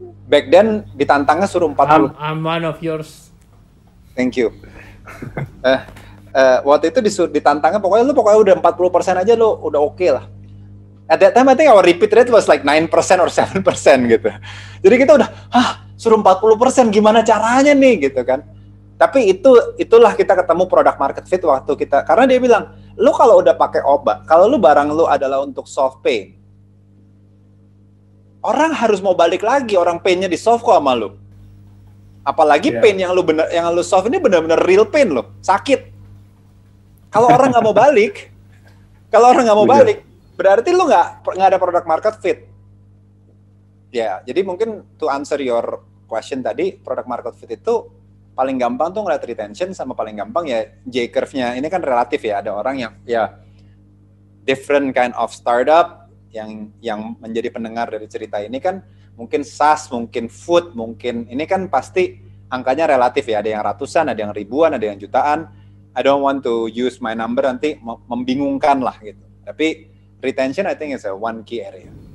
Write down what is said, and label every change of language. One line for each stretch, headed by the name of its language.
English: Back then
Indonesian: ditantangnya suruh 40.
English: I'm one of yours. Thank you.
Indonesian: Waktu itu ditantangnya pokoknya udah 40% aja lo udah oke lah.
English: At that time I think our repeat rate was like 9% or 7% gitu.
Indonesian: Jadi kita udah, suruh 40%, gimana caranya nih gitu kan. Tapi itulah kita ketemu product market fit waktu kita, karena dia bilang, lu kalau udah pakai obat, kalau lu barang lu adalah untuk solve pain, orang harus mau balik lagi, orang painnya di solve kok sama lu. Apalagi pain yang lu solve ini benar-benar real pain lo, sakit. Kalau orang nggak mau balik, berarti lu nggak ada product market fit. Ya, jadi mungkin to answer your question tadi, product market fit itu paling gampang tuh ngeliat retention, sama paling gampang ya J curve-nya. Ini kan relatif ya, ada orang yang ya different kind of startup yang menjadi pendengar dari cerita ini kan mungkin SaaS, mungkin food, mungkin ini kan pasti angkanya relatif ya, ada yang ratusan, ada yang ribuan, ada yang jutaan.
English: I don't want to use my number
Indonesian: nanti membingungkan lah gitu.
English: Tapi retention I think is a one key area.